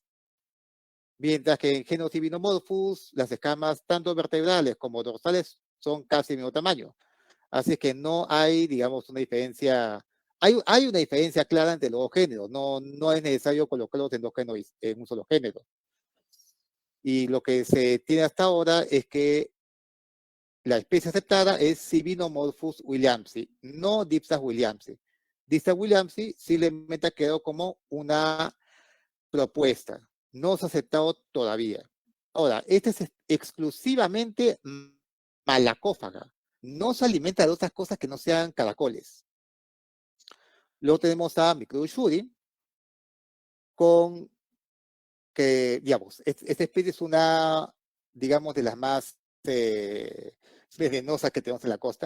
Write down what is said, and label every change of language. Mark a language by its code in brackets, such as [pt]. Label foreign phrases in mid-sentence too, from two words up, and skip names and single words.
[es] Mientras que en género Civinomorphus, las escamas tanto vertebrales como dorsales son casi del mismo tamaño. Así que no hay, digamos, una diferencia. Hay una diferencia clara entre los dos géneros. No es necesario colocarlos en dos géneros, en un solo género. Y lo que se tiene hasta ahora es que la especie aceptada es Civinomorphus williamsi, no Dipsas williamsi. Dipsas williamsi simplemente quedó como una propuesta. No se ha aceptado todavía. Ahora, esta es exclusivamente malacófaga. No se alimenta de otras cosas que no sean caracoles. Luego tenemos a Microshuri, con que, digamos, esta especie es una, digamos, de las más venenosas que tenemos en la costa.